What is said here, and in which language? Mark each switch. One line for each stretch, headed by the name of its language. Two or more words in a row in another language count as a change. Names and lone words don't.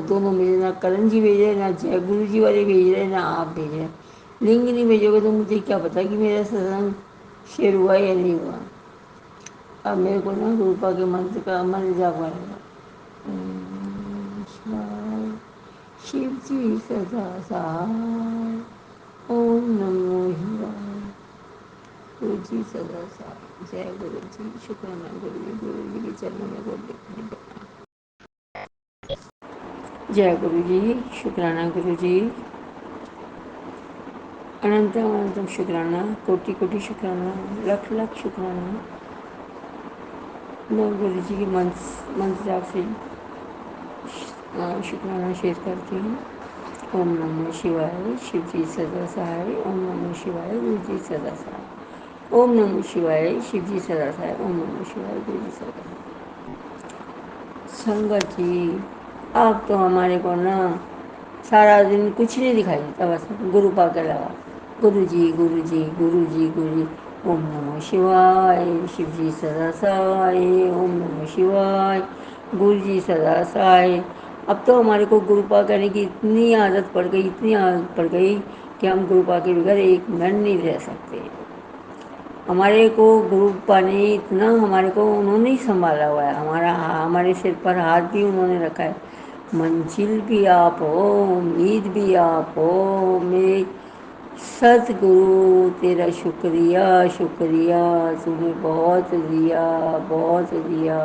Urdu: دونوں بھیجے، نہ کرن جی بھیج رہے نہ جے گرو جی والے بھیج رہے نہ آپ بھیج رہے. لنک نہیں بھیجو گے تو مجھے کیا پتا کہ میرا ستسنگ شیر ہوا یا نہیں ہوا؟ اب میرے کو نا گروپا کے منتر کا من جاپ ہے. شیو جی سدا سہائے اوم نمو شیوائے گرو جی سدا سہائے جے گرو جی شکرانا گرو جی گرو جی کے چرنوں میں گوٹ ٹیکنے کا. جے گرو جی شکرانہ گرو جی اننتم اننتم شکرانہ کوٹی کوٹی شکرانہ لاکھ لاکھ شکرانہ. میں گرو جی کے منتر جاپ سے شکرانہ شیئر کرتی ہوں. اوم نمو شیوائے شیو جی سدا سہائے اوم نمو شیوائے گرو جی سدا سہائے اوم نمو شیوائے شیو جی سدا سہائے اوم نمو شیوائے گرو جی سدا سہائے. سنگت جی آپ تو ہمارے کو نا سارا دن کچھ نہیں دکھائی دیتا بس گروپا کے علاوہ. گرو جی گرو جی گرو جی گرو جی اوم نمو شیوائے شیو جی سدا سہائے اوم نمو شیوائے گرو جی سدا سہائے. اب تو ہمارے کو گروپا کرنے کی اتنی عادت پڑ گئی اتنی عادت پڑ گئی کہ ہم گروپا کے بغیر ایک منٹ نہیں رہ سکتے. ہمارے کو گروپا نے اتنا ہمارے کو انہوں نے ہی سنبھالا ہوا ہے. ہمارے سر پر ہاتھ بھی انہوں نے رکھا ہے. منزل بھی آپ ہو امید بھی آپ ہو میرے ست گرو تیرا شکریہ شکریہ تو نے بہت دیا بہت دیا.